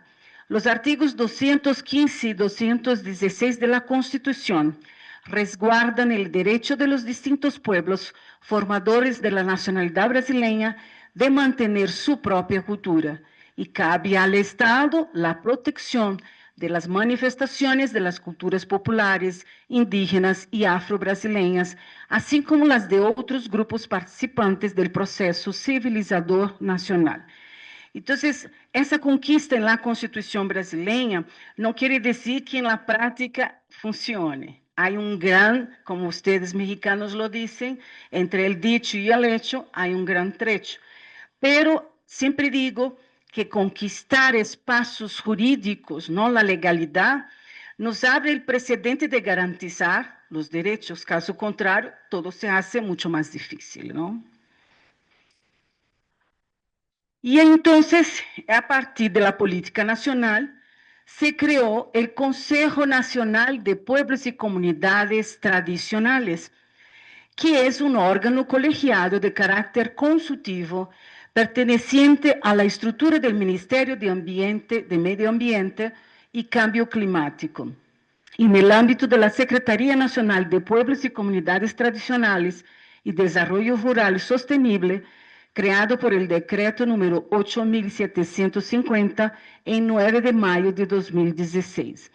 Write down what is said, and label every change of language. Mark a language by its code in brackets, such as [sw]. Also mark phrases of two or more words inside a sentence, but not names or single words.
[es] Los artículos 215 y 216 de la Constitución resguardan el derecho de los distintos pueblos formadores de la nacionalidad brasileña de mantener su propia cultura y cabe al Estado la protección de las manifestaciones de las culturas populares, indígenas y afro-brasileñas, así como las de otros grupos participantes del proceso civilizador nacional. Entonces, [pt] essa conquista [es] en la Constitución brasileña [pt] não quer dizer que [es] en la práctica funcione. Hay un gran, como ustedes mexicanos lo dicen, entre el dicho y el hecho, hay un gran trecho. [pt] Pero sempre digo que conquistar espaços jurídicos, não a legalidade, nos abre o precedente de garantizar os direitos. Caso contrário, [es] todo se hace [pt] muito mais difícil, não? E então, a partir da política nacional, se criou o Conselho Nacional de Pueblos e Comunidades Tradicionais, que é um órgão colegiado de caráter consultivo [es] perteneciente a la estructura del Ministerio de Ambiente, de Medio Ambiente y Cambio Climático. En el ámbito de la Secretaría Nacional de Pueblos y Comunidades Tradicionales y Desarrollo Rural Sostenible, creado por el decreto número 8750 en 9 de mayo de 2016.